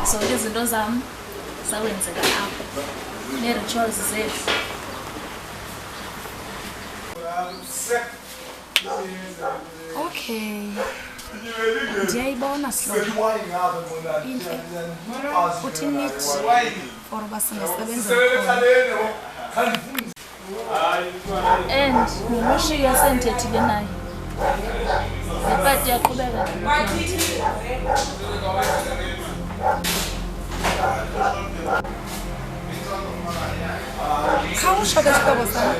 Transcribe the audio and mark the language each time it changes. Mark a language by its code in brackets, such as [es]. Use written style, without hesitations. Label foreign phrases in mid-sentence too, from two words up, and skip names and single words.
[zu] Zonke izinto zami zakwenzeka apha. Ne-rituals zethu. [en] Okay. [xh] Ndiyayibona sihlobo. Intle. Uthi nithi for uba singasebenza khona. And noLucia sendithethile naye. Ipati yaqhubeka Khawusho ke sihlobo sami.